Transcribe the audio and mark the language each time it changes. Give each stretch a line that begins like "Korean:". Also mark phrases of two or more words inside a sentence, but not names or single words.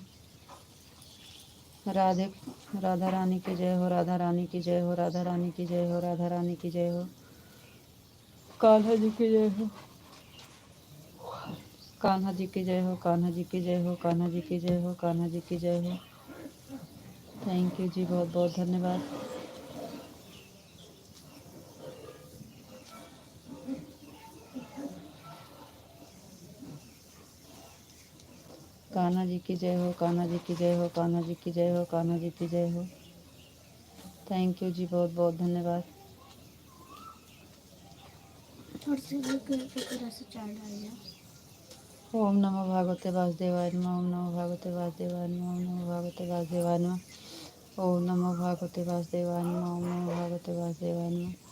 Hindi: राधे, राधा रानी की जय हो, राधा रानी की जय हो, राधा रानी की जय हो, राधा रानी की जय हो। कान्हा जी की जय हो, कान्हा जी की जय हो, कान्हा जी की जय हो, कान्हा जी की जय हो, कान्हा जी की जय हो।
English: Thank you
Hindi: जी, बहुत बहुत धन्यवाद। कान्हा जी की जय हो, कान्हा जी की जय हो, कान्हा जी की जय हो, कान्हा जी की जय हो।
English: Thank you
Hindi: जी, बहुत बहुत धन्यवाद।
Sanskrit: ओम नमो भगवते वासुदेवाय नमः, ओम नमो भगवते वासुदेवाय नमः, ओम नमो भगवते वासुदेवाय नमः, ओम नमो भगवते वासुदेवाय नमः, ओम नमो भगवते वासुदेवाय नमः।